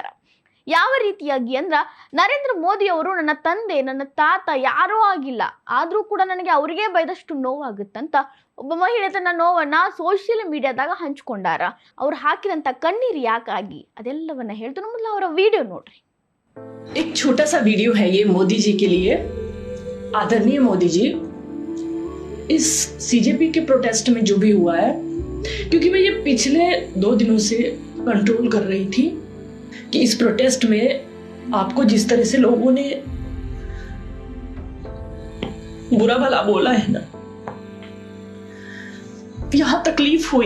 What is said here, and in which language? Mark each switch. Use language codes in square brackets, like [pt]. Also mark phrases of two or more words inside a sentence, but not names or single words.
[kn] ಯಾವ ರೀತಿಯಾಗಿ ಅಂದ್ರ, ನರೇಂದ್ರ ಮೋದಿ ಅವರು ನನ್ನ ತಂದೆ, ನನ್ನ ತಾತ ಯಾರೂ ಆಗಿಲ್ಲ, ಆದ್ರೂ ಕೂಡ ನನಗೆ ಅವ್ರಿಗೆ ಬೈದಷ್ಟು ನೋವಾಗುತ್ತಂತ ಒಬ್ಬ ಮಹಿಳೆ ತನ್ನ ನೋವನ್ನ [en] social media [kn] ಹಂಚ್ಕೊಂಡಾರ. ಅವ್ರು ಹಾಕಿದಂತ ಕಣ್ಣೀರು ಯಾಕಾಗಿ ಅದೆಲ್ಲವನ್ನ ಹೇಳ್ತು. ಮೊದಲು ಅವರ ವಿಡಿಯೋ ನೋಡ್ರಿ. [hi] एक छोटा सा वीडियो है ये मोदी जी के लिए। आदरणीय मोदी जी, इस सीजेपी के प्रोटेस्ट में जो भी हुआ है, क्योंकि मैं ये पिछले 2 दिनों से कंट्रोल कर रही थी कि इस प्रोटेस्ट में आपको जिस तरह से लोगों ने बुरा भला बोला है ना, यहां तकलीफ हुई।